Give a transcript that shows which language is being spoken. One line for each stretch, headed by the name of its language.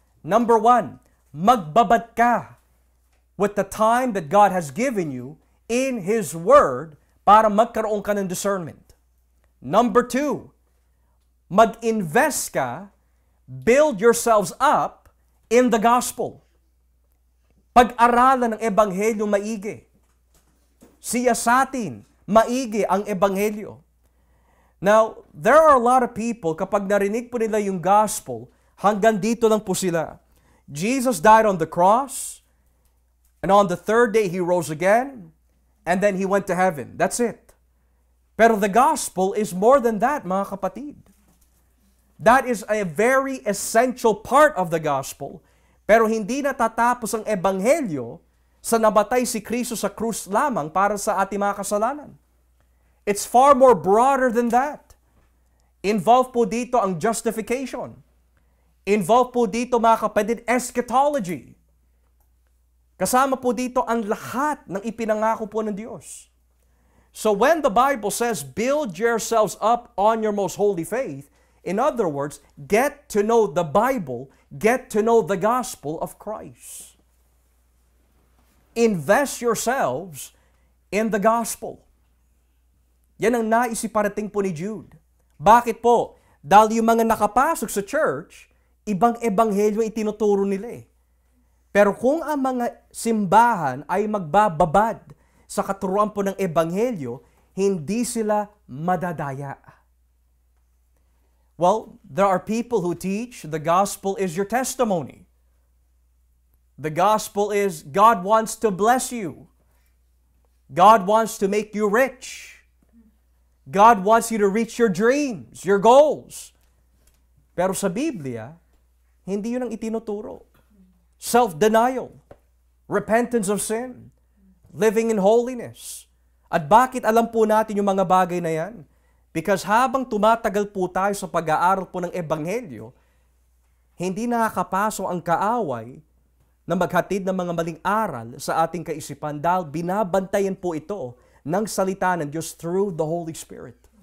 English: Number one,
Filipino: magbabad ka
English: with the time that God has given you in His Word
Filipino: para magkaroon ka ng
English: discernment. Number two,
Filipino: mag-invest ka,
English: build yourselves up in the gospel.
Filipino: Pag-aralan ng Ebanghelyo maigi. Siyasatin maigi ang Ebanghelyo.
English: Now, there are a lot of people,
Filipino: kapag narinig po nila yung gospel, hanggang dito lang po sila.
English: Jesus died on the cross, and on the third day He rose again, and then He went to heaven. That's it. Pero the gospel is more than that,
Filipino: mga kapatid.
English: That is a very essential part of the gospel.
Filipino: Pero hindi natatapos ang Ebanghelyo sa nabatay si Kristo sa krus lamang para sa ating mga kasalanan.
English: It's far more broader than that.
Filipino: Involved po dito ang justification. Involved po dito, mga kapatid, eschatology. Kasama po dito ang lahat ng ipinangako po ng Diyos.
English: So when the Bible says, build yourselves up on your most holy faith, in other words, get to know the Bible, get to know the gospel of Christ. Invest yourselves in the gospel.
Filipino: Yan ang naisiparating po ni Jude. Bakit po? Dahil yung mga nakapasok sa church, ibang ebanghelyo ang itinuturo nila eh. Pero kung ang mga simbahan ay magbababad sa katuruan po ng ebanghelyo, hindi sila madadaya.
English: Well, there are people who teach the gospel is your testimony. The gospel is God wants to bless you. God wants to make you rich. God wants you to reach your dreams, your goals.
Filipino: Pero sa Biblia, hindi yun ang itinuturo.
English: Self-denial, repentance of sin, living in holiness.
Filipino: At bakit alam po natin yung mga bagay na yan? Because habang tumatagal po tayo sa pag-aaral po ng Ebanghelyo, hindi nakakapasok ang kaaway na maghatid ng mga maling aral sa ating kaisipan dahil binabantayan po ito ng salita ng Diyos
English: through the Holy Spirit.